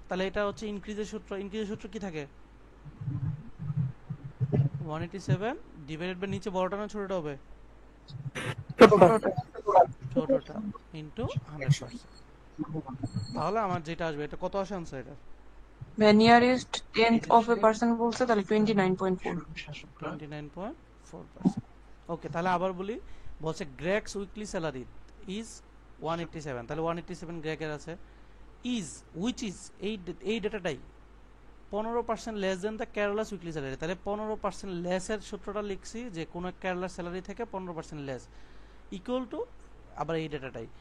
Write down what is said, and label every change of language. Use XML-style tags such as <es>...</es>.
<bn>তাহলে এটা হচ্ছে ইনক্রিজের সূত্র। ইনক্রিজের সূত্র কি থাকে, 187 ডিভাইডেড বাই নিচে বড়টা না ছোটটা হবে, ছোটটা ইনটু 100%। তাহলে আমার যেটা আসবে, এটা কত আসে আনসার, এটা</bn> <en>The nearest tenth of a person</en> <bn>বলছে তাহলে</bn> <en>29.4.</en> <bn>29.4%। ওকে, তাহলে আবার বলি, বলছে</bn> <en>Greg's weekly salary is 187,</en> <bn>তাহলে 187 গ্রেগের আছে,</bn> <en>is which is</en> <bn>এই ডেটাটাই</bn> <en>15% less than the Kerala's weekly salary.</en> <bn>তাহলে 15% লেসের সূত্রটা লিখছি, যে কোনো কেরালার স্যালারি থেকে 15% লেস ইকুয়াল টু আবার এই ডেটাটাই।</bn>